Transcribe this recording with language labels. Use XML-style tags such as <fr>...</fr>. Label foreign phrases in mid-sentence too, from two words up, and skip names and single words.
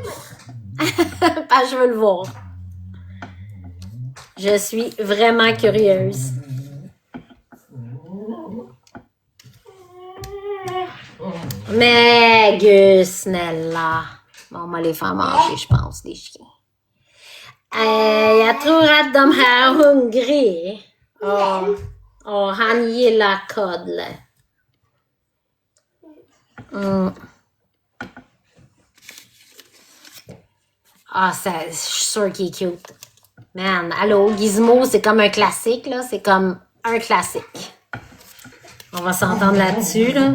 <fr>Parce que je veux le voir. Je suis vraiment curieuse. Mais Gus, Nella. Bon, on va les faire manger, je pense, les chiens.</fr> <sv>Jag tror att de här är hungriga. Och han gillar cuddle.</sv> <fr>Ah, je suis sûre qu'il est cute. Man, allô, Gizmo, c'est comme un classique, là. C'est comme un classique. On va s'entendre là-dessus, là.</fr>